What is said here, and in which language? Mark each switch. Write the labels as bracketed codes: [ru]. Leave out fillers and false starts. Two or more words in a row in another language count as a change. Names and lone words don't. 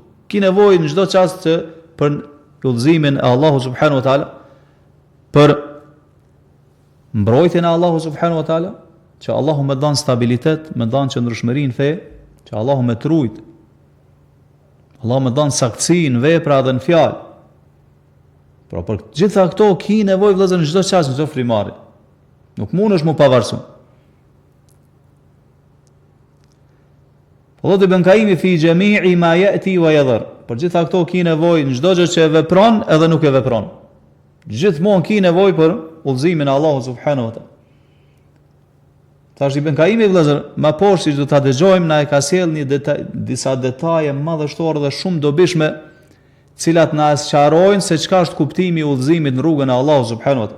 [sq] Ki nevojë në çdo çast që për udhëzimin e Allahut [ar] سبحانه وتعالى, [sq] për mbrojtjen e Allahut [ar] سبحانه وتعالى, [sq] që Allahu me dhan stabilitet, me dhan qëndrueshmëri në fe, që Allahu me trujt, Allahu me dhan saktësi në vepra dhe në fjalë. Pra për gjitha këto ki nevojë vëllezër në çdo çast, në çdo frymari. Nuk mundesh mu pavarësu. [ar] Po Ibn Kaimi في جميع ما يأتي ويذر. [sq] Për gjitha këto ki nevojë në çdo gjë që e vepron edhe nuk e vepron. Gjithmonë ki nevojë për udhëzimin e Allahut [ar] سبحانه وتعالى. [sq] Tash Ibn Kaimi vëllazër, më poshtë siç do ta dëgjojmë, na e ka sjell disa detaje madhështore dhe shumë dobishme, cilat na sqarojnë se çka është kuptimi i udhëzimit në rrugën e Allahut [ar] سبحانه وتعالى.